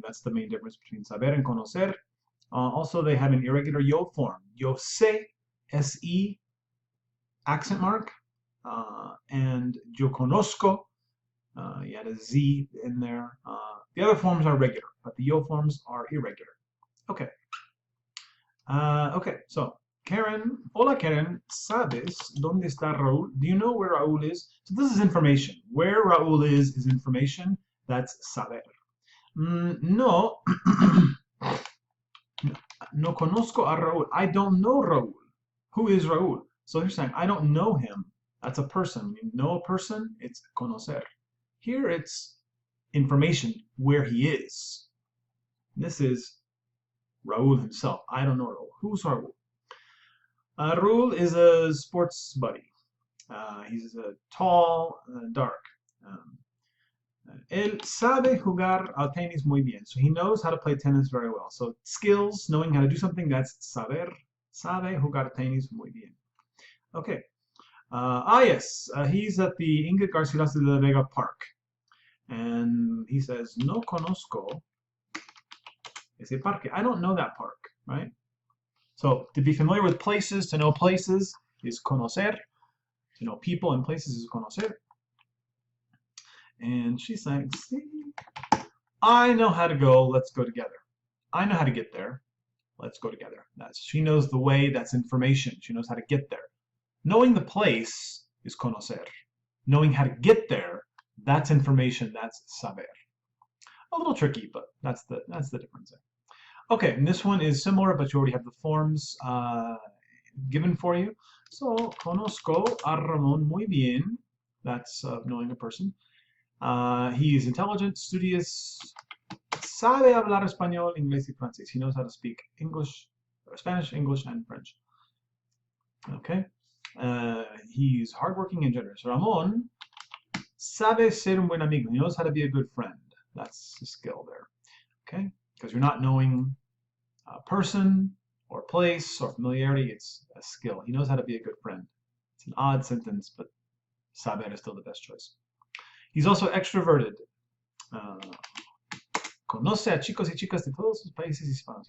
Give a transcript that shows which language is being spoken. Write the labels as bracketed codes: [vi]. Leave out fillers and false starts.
[en] That's the main difference between saber and conocer. Also, they have an irregular yo form. [es] Yo sé, [en] S-E, accent mark. And [es] yo conozco, [en] you had a Z in there. The other forms are regular, but the yo forms are irregular. Okay. Okay, so [es] Karen, hola Karen, ¿sabes dónde está Raúl? [en] Do you know where Raúl is? So this is information. Where Raúl is information. That's saber. [es] No, no conozco a Raúl. [en] I don't know Raúl. Who is Raúl? So you're saying, I don't know him. That's a person. You know a person, it's conocer. Here it's information where he is. This is Raul himself. I don't know Raul. Who's Raul? Raul is a sports buddy. He's tall, dark. [es] Él sabe jugar al tenis muy bien. [en] So he knows how to play tennis very well. So skills, knowing how to do something, that's saber. [es] Sabe jugar tenis muy bien. [en] Okay. Yes. He's at the Ingrid Garcilaso de la Vega Park. And he says, [es] no conozco ese parque. [en] I don't know that park, right? So to be familiar with places, to know places is conocer. To know people and places is conocer. And she's saying, see, I know how to go, let's go together. I know how to get there, let's go together. She knows the way, that's information. She knows how to get there. Knowing the place is conocer. Knowing how to get there, that's information, that's saber. A little tricky, but that's the difference there. Okay, and this one is similar, but you already have the forms given for you. So, [es] conozco a Ramón muy bien. [en] That's knowing a person. He is intelligent, studious, [es] sabe hablar español, inglés y francés. [en] He knows how to speak English, Spanish, English, and French. Okay. He's hardworking and generous. [es] Ramón sabe ser un buen amigo. [en] He knows how to be a good friend. That's a skill there. Okay? Because you're not knowing a person or place or familiarity, it's a skill. He knows how to be a good friend. It's an odd sentence, but saber is still the best choice. He's also extroverted. [es] Conoce a chicos y chicas de todos los países hispanos.